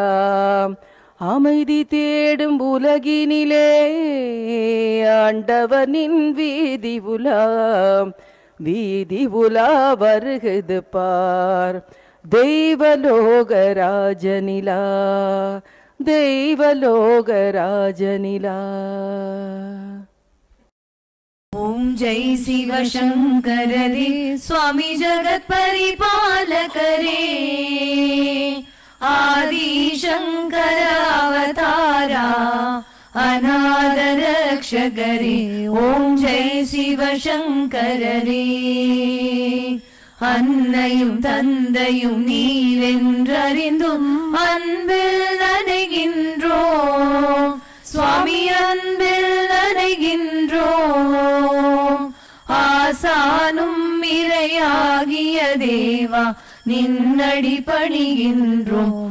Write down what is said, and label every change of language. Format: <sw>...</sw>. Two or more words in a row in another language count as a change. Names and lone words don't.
<ta>அமைதி தேடும் உலகினிலே ஆண்டவனின் வீதி உலா வீதி உலா வருகுது பார். தெய்வலோக ராஜனிலா தெய்வலோக ராஜனிலா.</ta> <hi>ओम जय शिव शंकर रे स्वामी जगत परिपालक रे आदि शंकर अवतारा अनाथ रक्षक रे. ओम जय शिव शंकर रे.</hi> <ta>அன்னையும் தந்தையும் நீரென்றறிந்தும் அன்பில் நனைகின்றோம் சுவாமி அன்பில் நனைகின்றோம். ஆசானும் இறையாகிய தேவா நின்னடி பணிகின்றோம்.</ta>